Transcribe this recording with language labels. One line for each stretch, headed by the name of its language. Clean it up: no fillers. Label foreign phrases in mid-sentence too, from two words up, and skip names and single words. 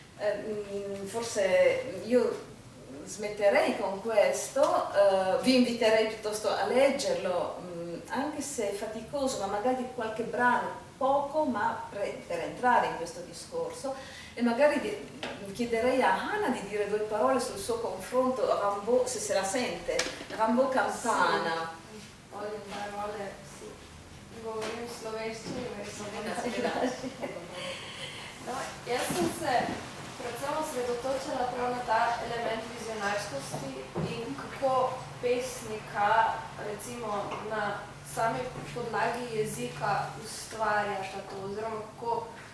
Italian: Forse io smetterei con questo, vi inviterei piuttosto a leggerlo, anche se è faticoso, ma magari qualche brano, poco, ma per entrare in questo discorso, e magari chiederei a Hannah di dire due parole sul suo confronto Rimbaud, se la sente, Rimbaud-Campana. Voglio parole, sì.
Slovenian: Govorim slovenščini, no, jaz sem se predvsem osredotočila prav na ta element vizionarskosti in kako pesnika recimo na sami podlagi jezika ustvarjata to, oziroma kako